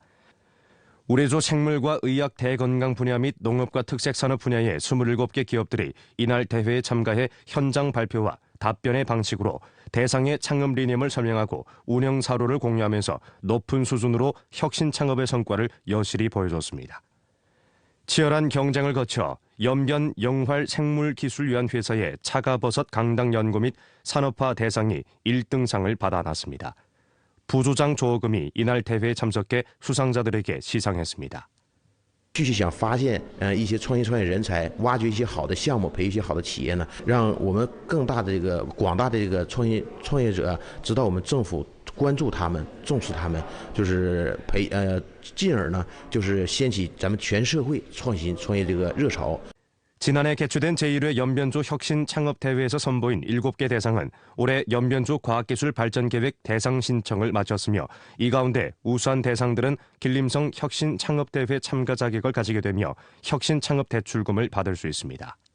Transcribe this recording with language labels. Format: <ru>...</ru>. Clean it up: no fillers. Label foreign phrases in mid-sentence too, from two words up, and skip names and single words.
<ko>우리조 생물과 의학 대건강 분야 및 농업과 특색산업 분야의 27개 기업들이 이날 대회에 참가해 현장 발표와 답변의 방식으로 대상의 창업 理念을 설명하고 운영 사료를 공유하면서 높은 수준으로 혁신 창업의 성과를 여실히 보여줬습니다. 치열한 경쟁을 거쳐 연변 영활 생물기술위원 회사의 차가버섯 강당 연구 및 산업화 대상이 1등상을 받아놨습니다. 부조장 조어금이 이날 대회에 참석해 수상자들에게 시상했습니다.</ko> <zh>继续想发现一些创业人才，挖掘一些好的项目，培育一些好的企业呢，让我们更大的广大的创业者知道我们政府关注他们，重视他们，就是进而呢就是掀起咱们全社会创新创业这个热潮。</zh> <ko>지난해 개최된 제1회 연변주 혁신 창업대회에서 선보인 7개 대상은 올해 연변주 과학기술 발전계획 대상 신청을 마쳤으며 이 가운데 우수한 대상들은 길림성 혁신 창업대회 참가 자격을 가지게 되며 혁신 창업 대출금을 받을 수 있습니다.</ko>